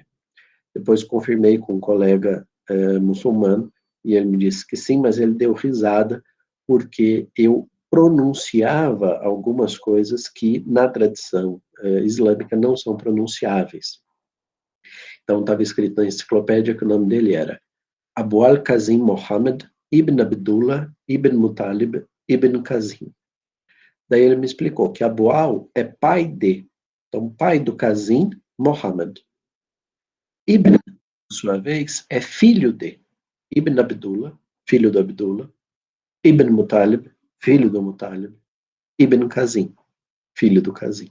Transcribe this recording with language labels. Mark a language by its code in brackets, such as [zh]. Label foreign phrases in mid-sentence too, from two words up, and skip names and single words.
[pt] Depois confirmei com um colega muçulmano, e ele me disse que sim, mas ele deu risada, porque eu pronunciava algumas coisas que, na tradição islâmica, não são pronunciáveis. Então, estava escrito na enciclopédia que o nome dele era Abu al-Qasim Mohammed ibn Abdullah ibn Muttalib ibn Qasim. Daí ele me explicou que Abu al é pai de, então pai do Qasim, Mohammed. Ibn, por sua vez, é filho de. Ibn Abdullah, filho do Abdullah, Ibn Muttalib, filho do Muttalib, Ibn Qasim, filho do Qasim.